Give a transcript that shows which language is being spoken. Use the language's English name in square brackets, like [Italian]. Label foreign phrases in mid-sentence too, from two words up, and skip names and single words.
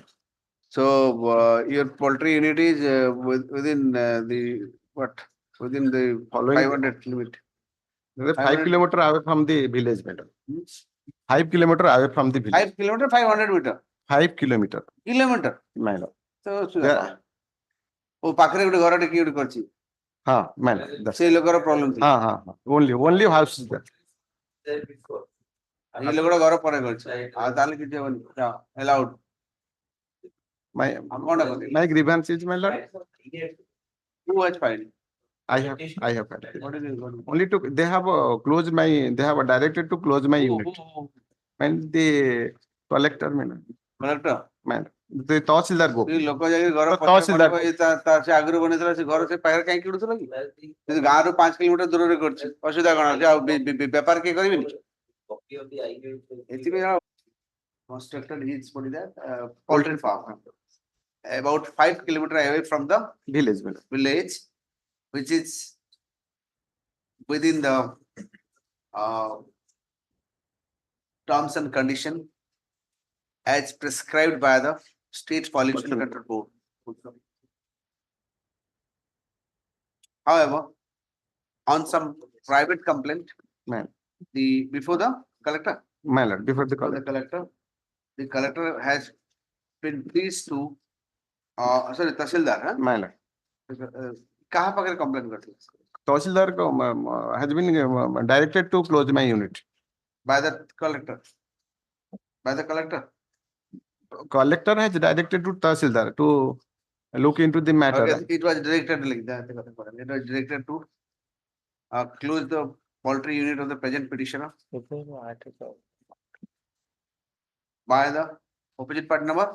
[English] So your poultry unit is within the what? Within the Following 500 limit. The 5 500 kilometer away from the village, madam. 5 kilometer away from the village. 5 kilometer, 500 meter. 5 kilometer, Kilometer. my lord. So, Yeah. [Odia] ଓ ପାଖରେ ଗୋଟେ ଘରଟେ କିଏ ଗୋଟେ କରିଛି [English] Ha, my lord. That's [Odia] ସେଇ ଲୋକର ପ୍ରୋବ୍ଲେମ ଥିଲା [English] ha. Only house is there. [Odia] ଏଇ ଲୋକଟା ଘର ପରେ କରିଛି ଆଉ ତାହେଲେ କିଛି ହବନି allowed [English] My [Odia] ଆଉ କଣଟା କରିବି [English] my grievance is, my lord. who has filed I have filed. what is it Only to, they have closed my, they have directed to close my unit. And the collector, man, collector the Tahsildar go. [Odia] ସେଇ ଲୋକ ଯାଇକି ଘର ତ ତହସିଲଦାର ପଛରେ ସେ ଆଗରୁ ବନେଇଥିଲା ସେ ଘର ସେ ପାଖରେ କାହିଁ କିଣୁଥିଲା କି ଯଦି ଗାଁରୁ 5 କିଲୋମିଟର ଦୂରରେ କରିଛି ଅସୁବିଧା କଣ ଅଛି ଆଉ ବେପାର କିଏ କରିବେନି ଏଥିପାଇଁ ଆଉ [English] constructed his what is that poultry farm about 5 kilometers away from the Village, madam. village which is within the terms and condition as prescribed by the state pollution control board. However, on some private complaint, Ma'am. before the collector, My lord, before the call. the collector has been pleased to sorry Tahsildar, huh? My lord. [Hindi] कहाँ पकड़ complaint करते हैं? [English] Tahsildar has been directed to close my unit. By the collector. By the collector. Collector has directed to Tahsildar to look into the matter. Okay, it was directed like that. It was directed to close the poultry unit of the present petitioner by the opposite party number.